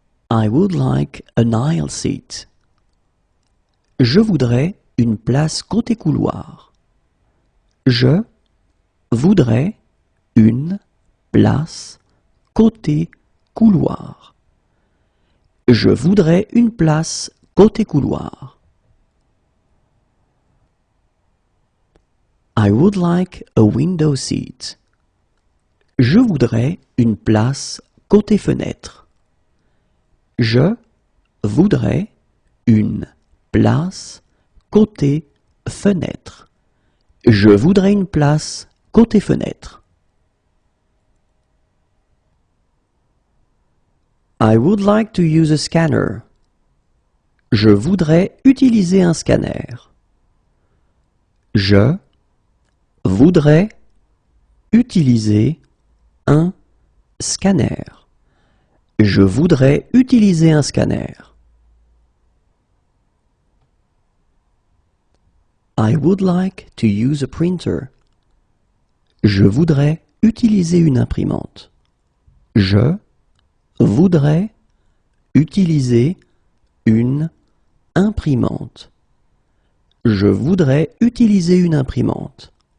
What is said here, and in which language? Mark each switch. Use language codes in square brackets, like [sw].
[en] I would like an aisle seat. [fr] Je voudrais une place côté couloir. Je voudrais une place côté couloir. Je voudrais une place côté couloir. [en] I would like a window seat. [fr] Je voudrais une place côté fenêtre. Je voudrais une place côté fenêtre. Je voudrais une place côté fenêtre. [en] I would like to use a scanner. [fr] Je voudrais utiliser un scanner. Je voudrais utiliser un scanner. Je voudrais utiliser un scanner. [en] I would like to use a printer. [fr] Je voudrais utiliser une imprimante. Je voudrais utiliser une imprimante. Je voudrais utiliser une imprimante.